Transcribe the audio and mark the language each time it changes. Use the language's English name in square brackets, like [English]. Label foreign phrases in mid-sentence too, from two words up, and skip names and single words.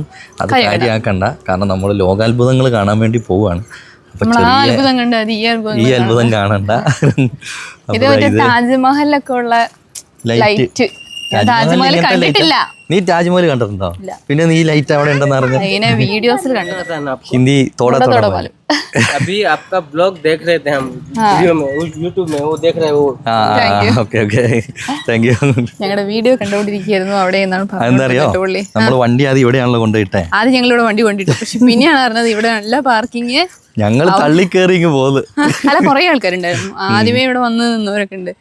[Malayalam] അത് കാര്യമാക്കണ്ട, കാരണം നമ്മൾ ലോകാത്ഭുതങ്ങൾ കാണാൻ വേണ്ടി പോവാണ്. ഈ അത്ഭുതം കാണണ്ട. താജ്മഹലൊക്കെ ഉള്ള ലൈറ്റ്. താജ്മഹൽ കണ്ടിട്ടില്ല. നീ താജ്മഹൽ കണ്ടിട്ടുണ്ടോ? പിന്നെ നീ ലൈറ്റ് അവിടെ ഉണ്ടെന്ന് അറിഞ്ഞു വീഡിയോസിൽ ഹിന്ദി [Hindi] थोड़ा थोड़ा [Malayalam] പോലെ. [Hindi] अभी आपका ब्लॉग देख रहे थे हम वीडियो में, यूट्यूब में वो देख रहे हैं वो. [English] okay okay, thank you. [Malayalam] ഞങ്ങളുടെ വീഡിയോ കണ്ടോണ്ടിരിക്കുന്നു അവിടെ. എന്താറിയോ, നമ്മൾ വണ്ടി ആദ്യം ഇവിടെയാണല്ലോ കൊണ്ടുപോയിട്ടെ. ആദ്യം ഞങ്ങൾ ഇവിടെ വണ്ടി കൊണ്ടിട്ടു, പക്ഷെ പിന്നെയാണ് അറിഞ്ഞത് ഇവിടെ നല്ല പാർക്കിങ്. ഞങ്ങൾ തള്ളിക്കേറി പോകുന്നത്. അല്ല, കുറെ ആൾക്കാരുണ്ടായിരുന്നു ആദ്യമേ ഇവിടെ വന്ന് നിന്നവരൊക്കെ ഉണ്ട്.